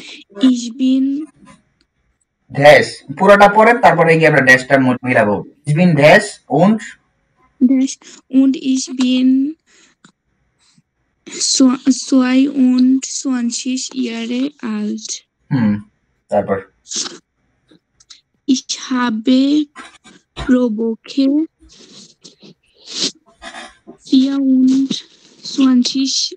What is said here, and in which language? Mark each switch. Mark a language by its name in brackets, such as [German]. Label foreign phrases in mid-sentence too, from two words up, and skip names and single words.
[German] Ich bin [Bangla] ড্যাশ পুরোটা পড়েন তারপরে গিয়ে আমরা ড্যাশটা মিলাবো [German] ich bin [Bangla] ড্যাশ [German] dash und ich bin 22 Jahre alt. [Bangla] তারপর [German] Ich habe pro Woche 24